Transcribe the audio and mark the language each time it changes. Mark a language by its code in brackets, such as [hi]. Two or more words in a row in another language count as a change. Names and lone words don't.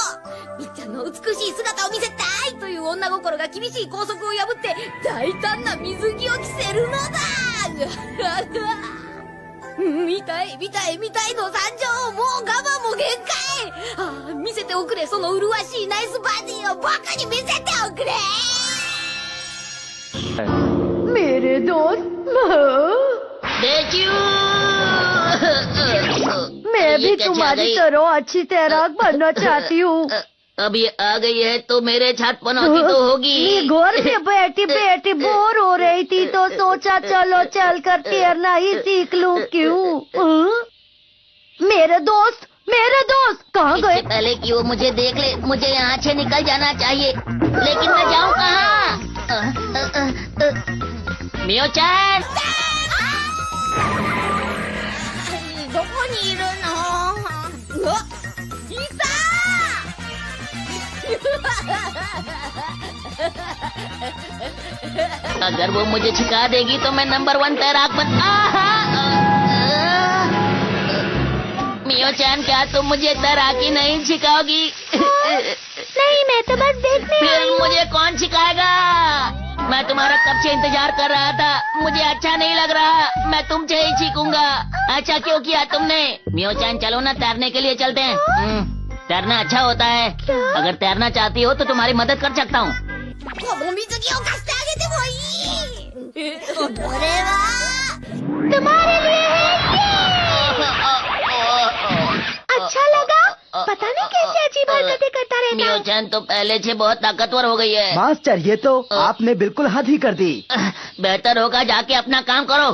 [ja] みっちゃんの美しい姿を見せたいという女心が厳しい校則を破って大胆な水着を着せるのだ。見たいの参上。もう我慢も限界。見せておくれ、その麗しいナイスバディを僕に見せておくれ。 [hi] मेरे दोस्त, मैं भी तुम्हारी तरह अच्छी तैराक बनना चाहती हूँ। अब ये आ गई है तो मेरे साथ पनौती तो होगी। मैं घर में बैठी बैठी बोर हो रही थी तो सोचा चलो चल कर तैरना ही सीख लूं। क्यों? मेरे दोस्त कहाँ गए? पहले कि वो मुझे देख ले, मुझे यहाँ से निकल जाना चाहिए। लेकिन मैं जाऊँ कहाँ? मियो-chan! [ja] どこにいるの？いた！ [hi] अगर वो मुझे छिका देगी तो मैं नंबर 1 तैराक बन। मियो-chan, क्या तुम मुझे तैराकी नहीं सिखाओगी? नहीं, मैं तो बस देखने फिर आई हूँ। मुझे कौन सिखाएगा? मैं तुम्हारा कब से इंतजार कर रहा था। मुझे अच्छा नहीं लग रहा। मैं तुमसे ही सीखूंगा। अच्छा क्यों किया तुमने? मियो-चान चलो ना, तैरने के लिए चलते हैं। तैरना अच्छा होता है। अगर तैरना चाहती हो तो तुम्हारी मदद कर सकता हूँ। [ja] この水着を貸してあげてもいいこれは [hi] तुम्हारे लिए है। अच्छा लगा? पता नहीं कैसी अजीब हरकतें करता रहता है। मियो-चान तो पहले से बहुत ताकतवर हो गई है। मास्टर, ये तो आपने बिल्कुल हद ही कर दी। बेहतर होगा जाके अपना काम करो।